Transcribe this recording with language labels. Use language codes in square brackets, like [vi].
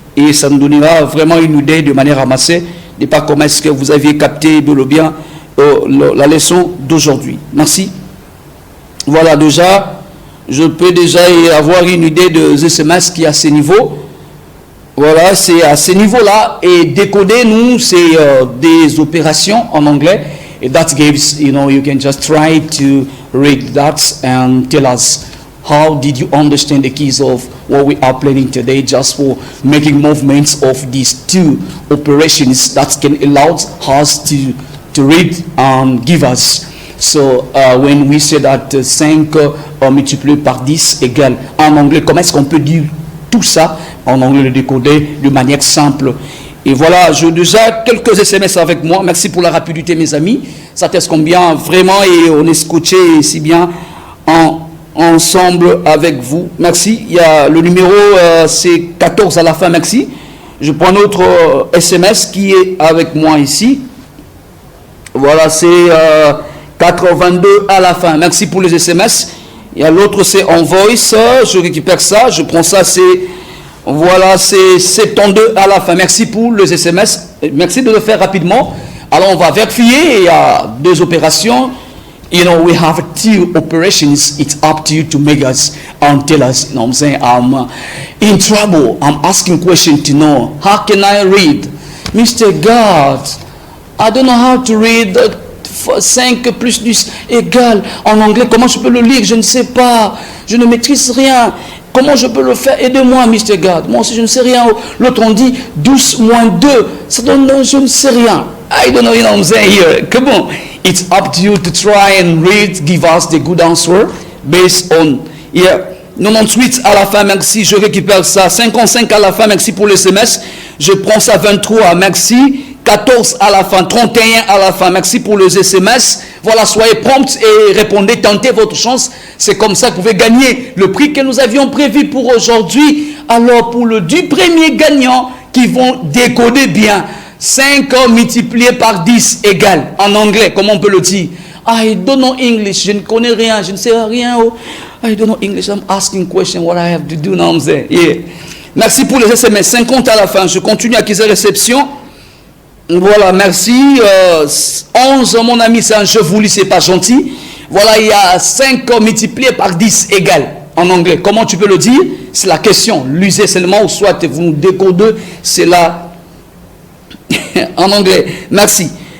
[fr] Et ça nous donnera vraiment une idée de manière ramassée de pas comment est-ce que vous aviez capté bien la leçon d'aujourd'hui. Merci. Voilà, déjà, je peux déjà avoir une idée de SMS qui est à ce niveau. Voilà, c'est à ce niveau-là. Et décoder, nous, c'est des opérations en anglais. [en] Et that gives, you can just try to read that and tell us how did you understand the keys of what we are planning today, just for making movements of these 2 operations that can allow us to read and give us. So when we say that [fr] 5 multiplié par 10 égale, en anglais, comment est-ce qu'on peut dire tout ça en anglais, le décoder de manière simple? Et voilà, j'ai déjà quelques SMS avec moi. Merci pour la rapidité, mes amis. Ça teste combien vraiment, et on est scotché si bien ensemble avec vous. Merci. Il y a le numéro, c'est 14 à la fin. Merci. Je prends notre SMS qui est avec moi ici. Voilà, c'est 82 à la fin. Merci pour les SMS. Il y a l'autre, c'est en voice. Je récupère ça. Je prends ça, c'est... Voilà, c'est 72 à la fin. Merci pour les SMS. Merci de le faire rapidement. Alors, on va vérifier. Il y a 2 opérations. [en] We have 2 operations. It's up to you to make us and tell us. You know what I'm saying? I'm in trouble. I'm asking questions to know. How can I read? Mr. God, I don't know how to read 5 plus 10 égale. [fr] En anglais, comment je peux le lire? Je ne sais pas. Je ne maîtrise rien. Comment je peux le faire? Aidez-moi, Mr. God. Moi aussi, je ne sais rien. L'autre, on dit 12 moins 2. Ça donne, je ne sais rien. [en] I don't know, you know what I'm saying here. Come on. It's up to you to try and read, give us the good answer based on here. [fr] 98 à la fin, merci. Je récupère ça. 55 à la fin, merci pour le SMS. Je prends ça 23, merci. 14 à la fin, 31 à la fin. Merci pour les SMS. Voilà, soyez prompts et répondez, tentez votre chance. C'est comme ça que vous pouvez gagner le prix que nous avions prévu pour aujourd'hui. Alors, pour le 10 premiers gagnants qui vont décoder bien, 5 multiplié par 10 égale, en anglais, comment on peut le dire? [en] I don't know English, [fr] je ne connais rien, je ne sais rien. [en] I don't know English, I'm asking question what I have to do now. Yeah. [fr] Merci pour les SMS, 50 à la fin. Je continue à acquérir réception. Voilà, merci. 11, mon ami, c'est un je vous lis, c'est pas gentil. Voilà, il y a 5 multiplié par 10 égale. En anglais, comment tu peux le dire? C'est la question. Lisez seulement, ou soit vous nous décodez, c'est la... en anglais. Merci.